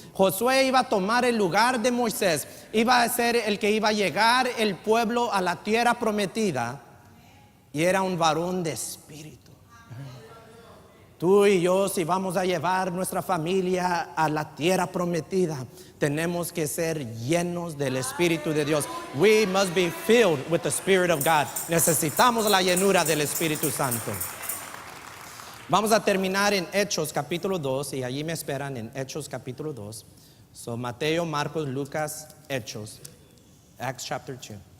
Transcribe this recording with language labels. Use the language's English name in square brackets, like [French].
[Spanish] Josué iba a tomar el lugar de Moisés. Iba a ser el que iba a llegar el pueblo a la tierra prometida. Y era un varón de espíritu. Tú y yo, si vamos a llevar nuestra familia a la tierra prometida, tenemos que ser llenos del Espíritu de Dios. [English] We must be filled with the Spirit of God. [Spanish] Necesitamos la llenura del Espíritu Santo. Vamos a terminar en Hechos capítulo 2, y allí me esperan en Hechos capítulo 2. Mateo, Marcos, Lucas, Hechos, [English] Acts chapter 2.